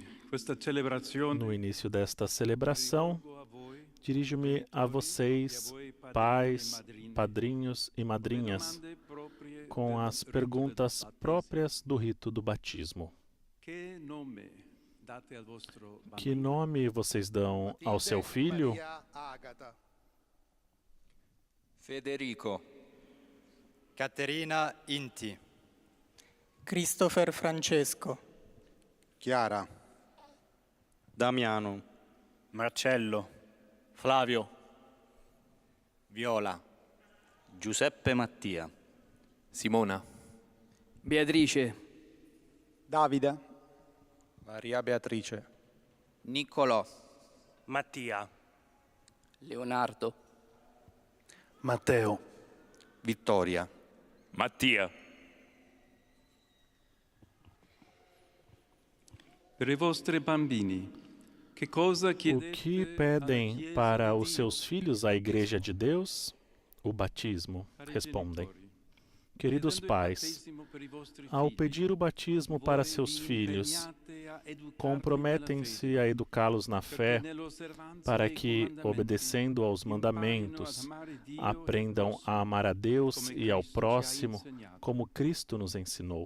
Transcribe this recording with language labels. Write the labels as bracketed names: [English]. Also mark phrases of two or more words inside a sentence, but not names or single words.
[Portuguese] No início desta celebração, dirijo-me a vocês, pais, padrinhos e madrinhas, com as perguntas próprias do rito do batismo. Que nome vocês dão ao seu filho? Federico. Caterina Inti. Christopher Francesco. Chiara. Damiano. Marcello. Flavio. Viola. Giuseppe Mattia. Simona. Beatrice. Davide. Maria Beatrice. Niccolò. Mattia. Leonardo. Matteo. Vittoria. Mattia. O que pedem para os seus filhos a Igreja de Deus? O batismo, respondem. Queridos pais, ao pedir o batismo para seus filhos, comprometem-se a educá-los na fé para que, obedecendo aos mandamentos, aprendam a amar a Deus e ao próximo como Cristo nos ensinou.